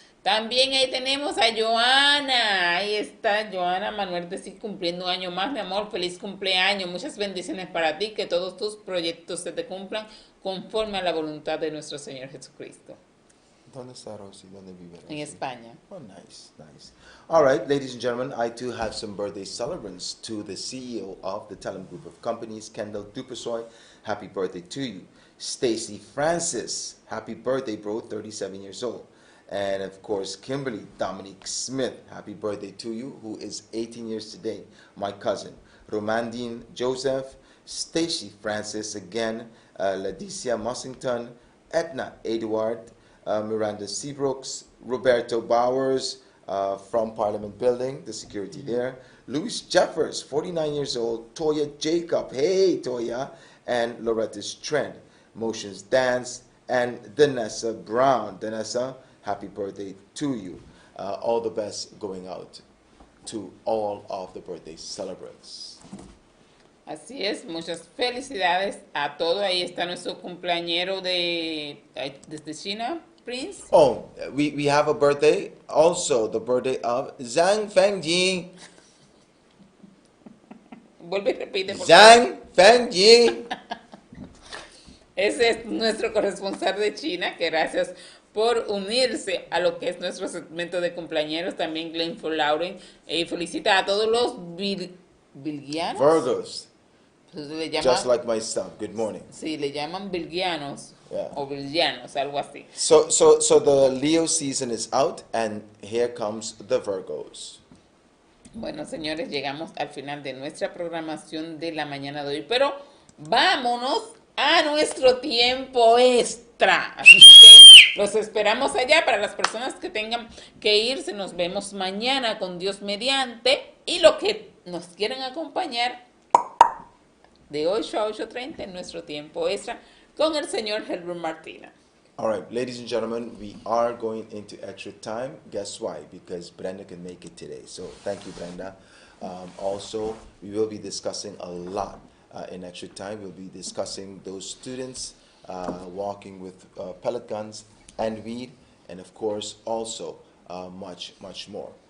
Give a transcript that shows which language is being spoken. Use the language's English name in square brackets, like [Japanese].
[Spanish] También ahí tenemos a Joana. Ahí está Joana Manuel de sí cumpliendo un año más, mi amor. Feliz cumpleaños. Muchas bendiciones para ti. Que todos tus proyectos se te cumplan conforme a la voluntad de nuestro Señor Jesucristo. ¿Dónde está Rosy? ¿Dónde vive Rosy? En España. [English] Oh, nice, nice. All right, ladies and gentlemen, I too have some birthday celebrants. To the CEO of the Telem Group of Companies, Kendall Dupersoy, happy birthday to you. Stacy Francis, happy birthday, bro, 37 years old. And of course, Kimberly Dominique Smith, happy birthday to you, who is 18 years today. My cousin, Romandine Joseph, Stacy Francis again, Leticia Mussington, Edna Edward, Miranda Seabrooks, Roberto Bowers from Parliament Building, the security there, Louis Jeffers, 49 years old, Toya Jacob, hey Toya, and Loretta's Trend, Motions Dance, and Danessa Brown. Danessa, happy birthday to you. All the best going out to all of the birthday celebrants. [Spanish] Así es, muchas felicidades a todos. Ahí está nuestro cumpleañero desde China, Prince. [English] Oh, we have a birthday, also the birthday of Zhang Fengji. [Spanish] Vuelve y repite, por favor. Zhang Fengji. Ese es nuestro corresponsal de China, que gracias por unirse a lo que es nuestro segmento de cumpleañeros. También Glenn for Lauren. Felicita a todos los virgianos. [English] Virgos. [Spanish] Entonces, le llaman, [English] Just like myself. Good morning. [Spanish] sí, le llaman virgianos, [English] Yeah. [Spanish] o virgianos, algo así. [English] So the Leo season is out, and here comes the Virgos. [Spanish] Bueno, señores, llegamos al final de nuestra programación de la mañana de hoy, pero vámonos a nuestro tiempo extra. Así que los esperamos allá. Para las personas que tengan que irse, nos vemos mañana con Dios mediante. Y los que nos quieran acompañar de 8 a 8:30 en nuestro tiempo extra con el señor Herbert Martina. [English] All right, ladies and gentlemen, we are going into extra time. Guess why? Because Brenda can make it today. So thank you, Brenda. Also, we will be discussing a lot in extra time. We'll be discussing those students walking with pellet guns and weed, and of course, also much, much more.